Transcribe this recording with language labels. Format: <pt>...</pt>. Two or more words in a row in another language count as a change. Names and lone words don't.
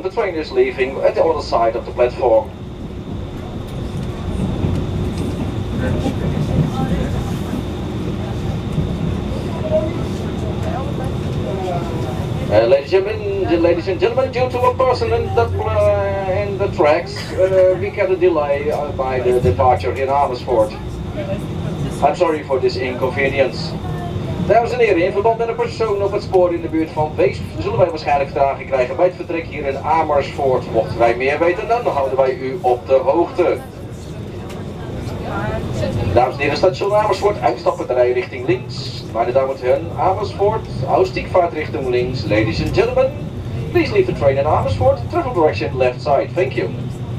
<en>The train is leaving at the other side of the platform. Ladies and gentlemen, due to a person in the tracks, we get a delay by the departure in Amersfoort. I'm sorry for this inconvenience.</en> <nl>Dames en heren, in verband met een persoon op het spoor in de buurt van Weesp zullen wij waarschijnlijk vertraging krijgen bij het vertrek hier in Amersfoort. Mochten wij meer weten, dan houden wij u op de hoogte. Dames en heren, station Amersfoort, uitstappen de rij richting links.</nl> <de>Meine Damen und Herren, Amersfoort, Ausstiegfahrt Richtung links.</de> <en>Ladies and gentlemen, please leave the train in Amersfoort, travel direction left side. Thank you.</en>